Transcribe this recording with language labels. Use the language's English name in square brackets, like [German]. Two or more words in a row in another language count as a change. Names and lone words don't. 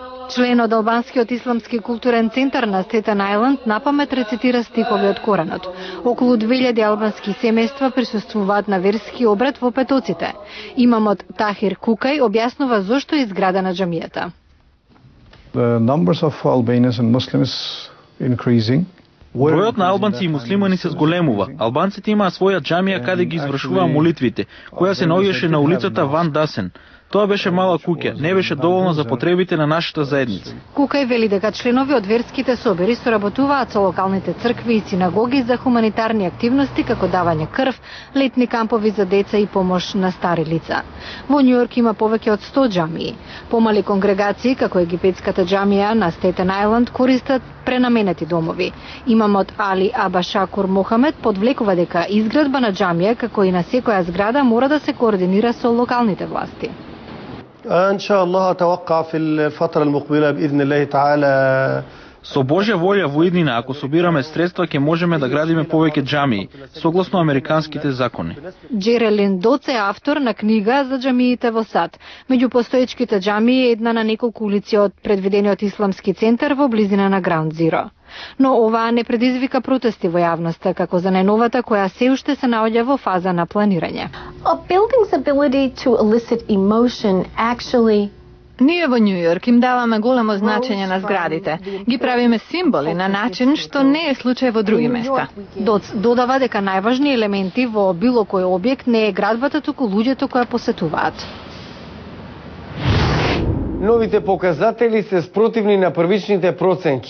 [Macedonian] Член од Албанскиот исламски културен центар на Стетен Ајланд напамет рецитира стихови од Коранот. Околу 2000 албански семејства присуствуваат на верски обред во Петоците. Имамот Тахир Кукај објаснува зошто е изградена џамијата. [English] The numbers of Albanians and Muslims increasing. [Macedonian] Бројот на албанци и муслимани се зголемува. Албанците имаат своја џамија каде ги извршуваа молитвите, која се наоѓаше на улицата Ван Дасен. Тоа беше мала куќа, не беше доволно за потребите на нашата заедница. Кукај вели дека членови од верските собори соработуваат со локалните цркви и синагоги за хуманитарни активности како давање крв, летни кампови за деца и помош на стари лица. Во Њујорк има повеќе од 100 џамии. Помали конгрегации како египетската џамија на Стетен Ајланд користат пренаменети домови. Имамот Али Аба Шакур Мохамед подвлекува дека изградба на џамија како и на секоја зграда мора да се координира со локалните власти. [Arabic] إن شاء الله أتوقع في الفترة المقبلة بإذن الله تعالى. [Macedonian] Со Божја волја во иднина, ако собираме средства, ќе можеме да градиме повеќе џамии, согласно американските закони. Джерелин Доц е автор на книга за џамиите во САД. Меѓу постоечките џамии е една на неколку улици од предвидениот исламски центар во близина на Граунд Зиро. Но оваа не предизвика протести во јавноста, како за најновата која се уште се наоѓа во фаза на планирање. [English] A building's ability to elicit emotion actually. [Macedonian] Ние во Њујорк им даваме големо значење на зградите. Ги правиме символи на начин што не е случај во други места. Доц додава дека најважни елементи во било кој објект не е градбата, туку луѓето кои посетуваат. Новите показатели се спротивни на првичните проценки.